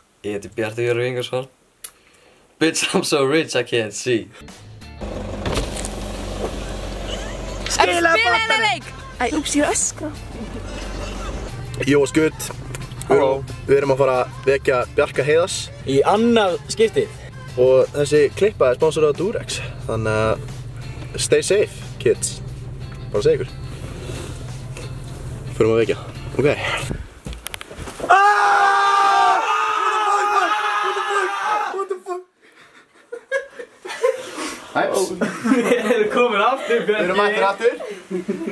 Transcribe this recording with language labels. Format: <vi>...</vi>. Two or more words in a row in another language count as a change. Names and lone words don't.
<is>Ég heiti Bjartur Jörgur Ingarsson.</is> <en>Bitch, I'm so rich I can't see.</en> <is>Spila henni leik! Æ, úps, ég öskra. Jó, skutt. Við erum að fara að vekja Bjarka Heiðars Í annað skiptið. og þessi klippa er sponsorað af Durex. Þannig að</is> <en>stay safe, kids.</en> <is>Bara segja ykkur. Förum að vekja. Ok. Við erum komin aftur, Bjarki. Við erum mættir aftur.</is>